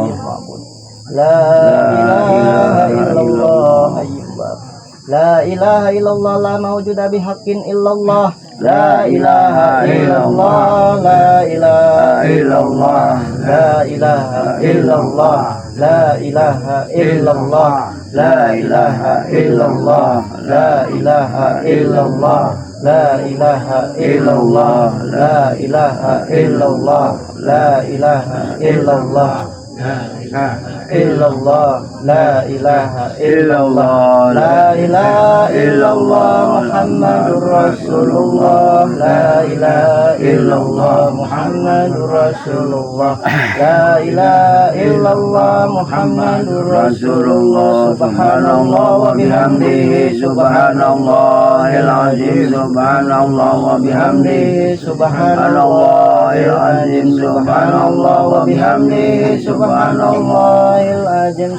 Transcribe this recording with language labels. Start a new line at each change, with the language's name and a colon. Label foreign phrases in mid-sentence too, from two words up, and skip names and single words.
Arabic: لا إله إلا الله حي لا إله إلا الله لا موجود بحق إلا الله لا إله إلا الله لا إله إلا الله لا إله إلا الله لا إله إلا الله لا إله إلا الله لا إله إلا الله لا إله إلا الله لا إله إلا الله لا إله إلا الله إلا الله لا إله إلا الله لا إله إلا الله محمد رسول الله لا إله إلا الله محمد رسول الله لا إله إلا الله محمد رسول الله سبحان الله وبحمده سبحان الله العظيم سبحان الله وبحمده سبحان الله العظيم سبحان الله وبحمده سبحان الله العظيم